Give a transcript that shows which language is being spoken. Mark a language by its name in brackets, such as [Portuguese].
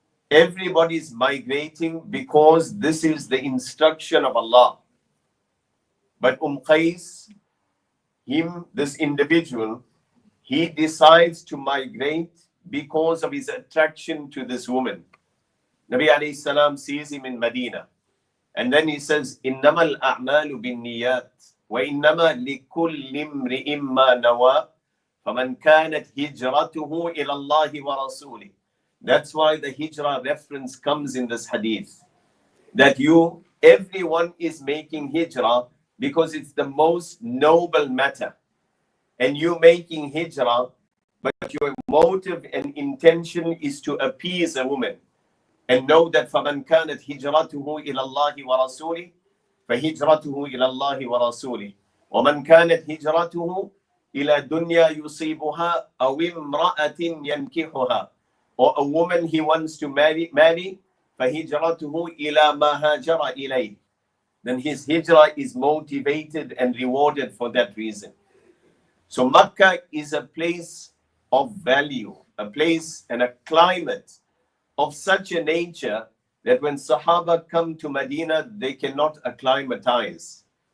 [English] Everybody is migrating because this is the instruction of Allah. But Qais, this individual, he decides to migrate because of his attraction to this woman. Nabi alayhi salam sees him in Medina. And then he says, [Arabic] إِنَّمَا الْأَعْمَالُ بِالنِّيَّاتِ وَإِنَّمَا لِكُلِّ امْرِئٍ مَّا نَوَى فَمَنْ كَانَتْ هِجْرَتُهُ إِلَى اللَّهِ وَرَسُولِهِ. [English] That's why the Hijrah reference comes in this hadith. That everyone is making Hijrah because it's the most noble matter. And you making Hijrah, but your motive and intention is to appease a woman. And know that [Arabic] فَمَنْ كَانَتْ هِجْرَتُهُ إِلَى اللَّهِ وَرَسُولِهِ فَهِجْرَتُهُ إِلَى اللَّهِ وَرَسُولِهِ وَمَنْ كَانَتْ هِجْرَتُهُ إِلَى دُنْيَا يُصِيبُهَا أَوْ إِمْرَأَةٍ يَنْكِحُهَا. [English] Or a woman he wants to marry, [Arabic] فَهِجْرَتُهُ إِلَى مَا هَاجَرَ إِلَيْهِ. [English] Then his Hijrah is motivated and rewarded for that reason. So Makkah is a place of value, a place and a climate of such a nature that when Sahaba come to Medina, they cannot acclimatize.